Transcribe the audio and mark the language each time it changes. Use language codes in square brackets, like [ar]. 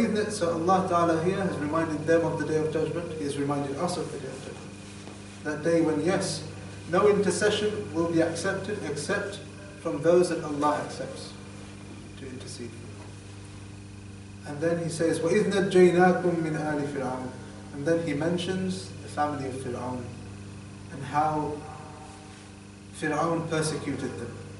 [en] So Allah Ta'ala here has reminded them of the Day of Judgment. He has reminded us of the Day of Judgment. That day when, yes, no intercession will be accepted except from those that Allah accepts to intercede for. And then He says, [ar] وَإِذْ نَجَّيْنَاكُمْ مِنْ آلِ فِرْعَوْنَ. [en] And then He mentions the family of Fir'aun and how Fir'aun persecuted them.